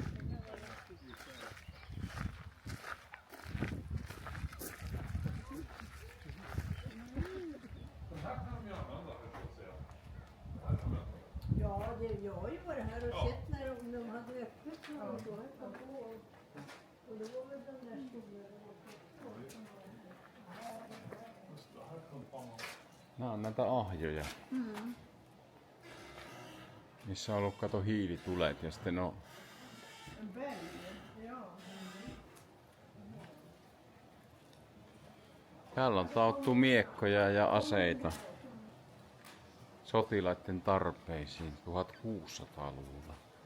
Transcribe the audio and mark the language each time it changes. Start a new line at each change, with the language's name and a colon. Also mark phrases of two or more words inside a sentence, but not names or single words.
Swedish: Ja, jag har ju varit här och sett när de hade öppet. Och det var väl den där stolen.
Finnish: Nää on näitä ahjoja. Missä on ollut kato hiilitulet ja sitten on täällä on taottu miekkoja ja aseita sotilaiden tarpeisiin 1600-luvulla.